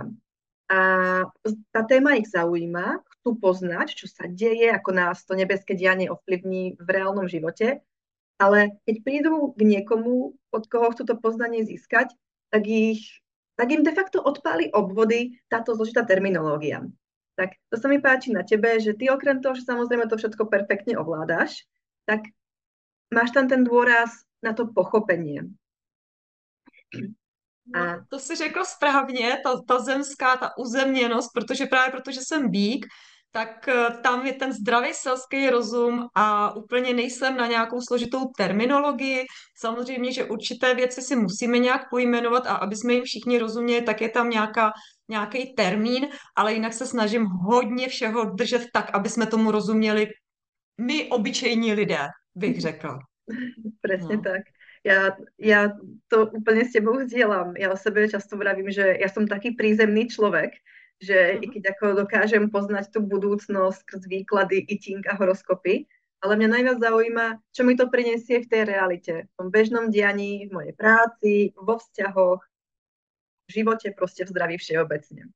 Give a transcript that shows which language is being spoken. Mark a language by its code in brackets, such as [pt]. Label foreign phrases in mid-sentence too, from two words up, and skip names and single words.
[sk] A tá téma ich zaujíma, chcú poznať, čo sa deje, ako nás to nebeské dianie ovplyvní v reálnom živote, ale keď prídu k niekomu, od koho chcú to poznanie získať, tak im de facto odpáli obvody táto zložitá terminológia. Tak to sa mi páči na tebe, že ty okrem toho, že samozrejme to všetko perfektne ovládaš, tak máš tam ten dôraz na to pochopenie. [cs] No, A to si řekl správně, ta zemská, ta uzemněnost, protože právě protože jsem býk, tak tam je ten zdravý selský rozum a úplně nejsem na nějakou složitou terminologii. Samozřejmě, že určité věci si musíme nějak pojmenovat a aby jsme jim všichni rozuměli, tak je tam nějaký termín, ale jinak se snažím hodně všeho držet tak, aby jsme tomu rozuměli my, obyčejní lidé, bych řekla. [sk] presne [cs] No. [sk] tak. Ja to úplne s tebou zdieľam. Ja o sebe často vravím, že ja som taký prízemný človek, že i keď ako dokážem poznať tú budúcnosť skrz výklady, iting a horoskopy, ale mňa najviac zaujíma, čo mi to prinesie v tej realite, v tom bežnom dianí, v mojej práci, vo vzťahoch, v živote, proste v zdraví všeobecne.